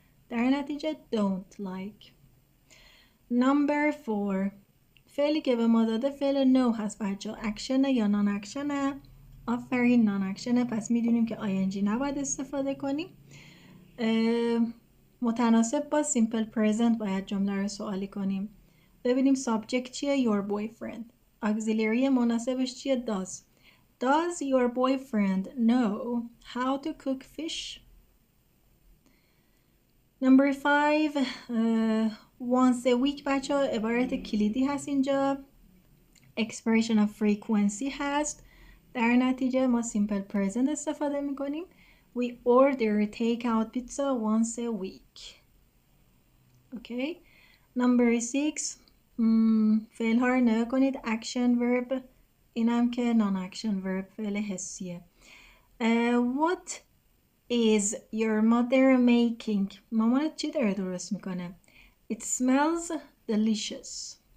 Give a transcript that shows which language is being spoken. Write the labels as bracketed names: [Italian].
[Persian] در نتیجه don't like. number 4 فعلی که به ما داده فعل no هست بچه ها، اکشنه یا نان اکشنه؟ آفرین نان اکشنه، پس میدونیم که ing نباید استفاده کنیم. متناسب با simple present باید جمله رو سوالی کنیم. [English] ببینیم subject چیه؟ your boyfriend. [Persian] auxiliary مناسبش چیه؟ does. [English] Does your boyfriend know how to cook fish? number 5 once a week بچه ها عبارت کلیدی هست اینجا، expression of frequency هست. [Persian] در نتیجه ما simple present استفاده میکنیم. [English] we order take out pizza once a week. okay. [Persian] number 6 فعل ها رو نگاه کنید، action verb، اینم که non action verb فعل حسیه. [English] what is your mother making؟ [Persian] مامانت چی داره درست میکنه؟ [English] it smells delicious.